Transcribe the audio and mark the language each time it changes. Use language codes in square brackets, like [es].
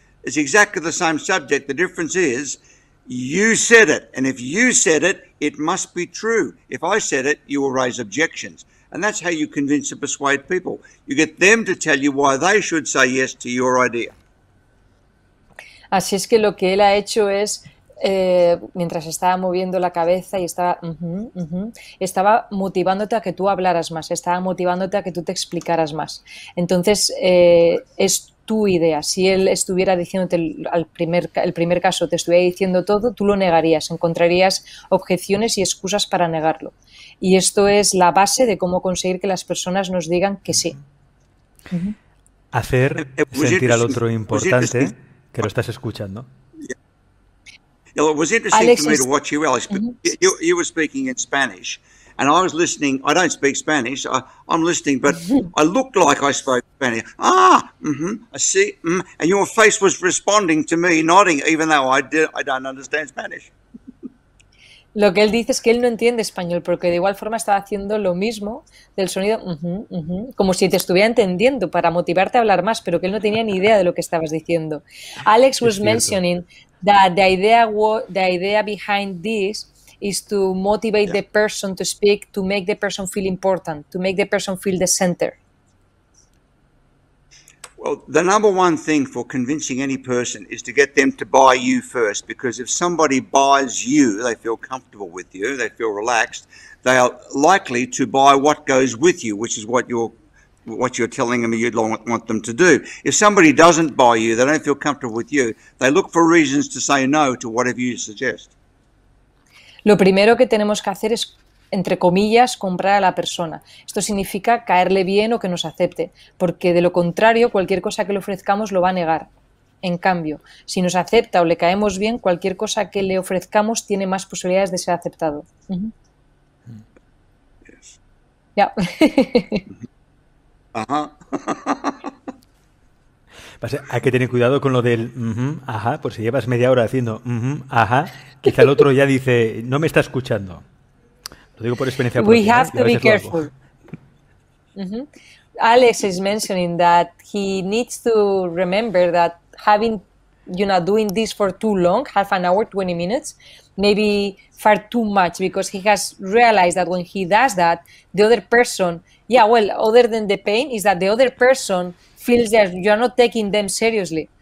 [en] It's exactly the same subject. The difference is you said it, and if you said it, it must be true. If I said it, you will raise objections. And that's how you convince and persuade people. You get them to tell you why they should say yes to your idea. [es] Así es que lo que él ha hecho es, mientras estaba moviendo la cabeza y estaba motivándote a que tú hablaras más, estaba motivándote a que tú te explicaras más. Entonces, es tu idea. Si él estuviera diciéndote el primer caso, te estuviera diciendo todo, tú lo negarías, encontrarías objeciones y excusas para negarlo. Y esto es la base de cómo conseguir que las personas nos digan que sí. Hacer sentir al otro importante, que lo estás escuchando. [en] It was interesting for me to watch you, Alex. You were speaking in Spanish, and I was listening. I don't speak Spanish. I'm listening, but I looked like I spoke Spanish. I see. And your face was responding to me, nodding, even though I don't understand Spanish. [es] Lo que él dice es que él no entiende español, porque de igual forma estaba haciendo lo mismo del sonido, como si te estuviera entendiendo para motivarte a hablar más, pero que él no tenía ni idea de lo que estabas diciendo. [en] Alex was mentioning that the idea behind this is to motivate the person to speak, to make the person feel important, to make the person feel the center. Well, the number one thing for convincing any person is to get them to buy you first, because if somebody buys you, they feel comfortable with you, they feel relaxed, they are likely to buy what goes with you, which is what you're telling them you'd want them to do. If somebody doesn't buy you, they don't feel comfortable with you, they look for reasons to say no to whatever you suggest. [es] Lo primero que tenemos que hacer es, entre comillas, comprar a la persona. Esto significa caerle bien o que nos acepte, porque de lo contrario, cualquier cosa que le ofrezcamos lo va a negar. En cambio, si nos acepta o le caemos bien, cualquier cosa que le ofrezcamos tiene más posibilidades de ser aceptado. Ya. Hay que tener cuidado con lo del ajá, por si llevas media hora haciendo ajá, quizá el otro ya dice, no me está escuchando. Lo digo por experiencia propia. [en] We have to be careful. Alex is mentioning that he needs to remember that having, doing this for too long, half an hour, 20 minutes, maybe far too much, because he has realized that when he does that, the other person, other than the pain, is that the other person feels that you are not taking them seriously.